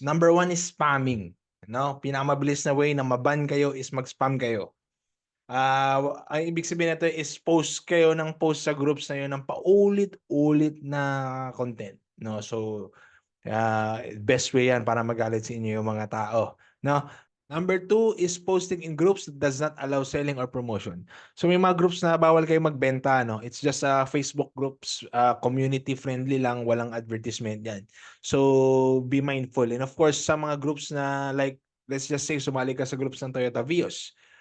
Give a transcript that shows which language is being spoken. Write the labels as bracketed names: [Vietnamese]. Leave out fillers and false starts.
[English] Number 1 is spamming. [Filipino] No? Pinakamabilis na way na maban kayo is mag-spam kayo. Ang ibig sabihin nito is post kayo ng post sa groups na yun ng paulit-ulit na content. No? [English] So, best way [Filipino] yan para magalit sa inyo yung mga tao. No? [English] Number 2 is posting in groups that does not allow selling or promotion. [Filipino] So may mga groups na bawal kayo magbenta, no? [English] It's just Facebook groups, community friendly lang, [Filipino] walang advertisement yan. [English] So be mindful. And of course, [Filipino] sa mga groups na [English] like, let's just say [Filipino] sumali ka sa groups ng [English] Toyota Vios.